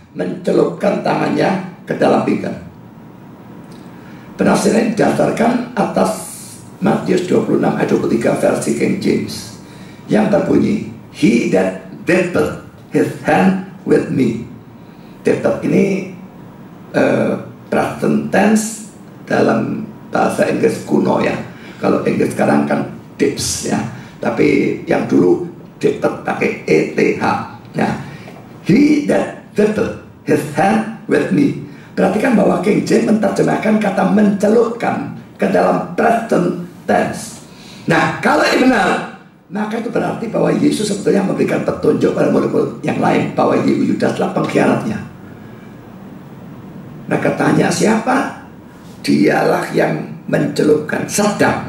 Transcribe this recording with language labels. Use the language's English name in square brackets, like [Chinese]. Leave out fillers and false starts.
[Indonesian] mencelupkan tangannya ke dalam pinggang. Penafsiran didasarkan atas Matius 26 ayat 23 versi King James yang berbunyi, [English] "He that dippeth his hand with me." [Indonesian] Dippeth ini present tense dalam bahasa Inggris kuno ya. Kalau Inggris sekarang kan dips ya, tapi yang dulu dippeth pakai ETH ya. [English] "He that dippeth his hand with me." [Indonesian] Perhatikan bahwa King James menerjemahkan kata mencelupkan ke dalam present tense. Nah, kalau ini benar, maka itu berarti bahwa Yesus sebetulnya memberikan petunjuk pada murid-murid yang lain bahwa Yudas adalah pengkhianatnya. Mereka tanya siapa? Dialah yang mencelupkan. Sedang.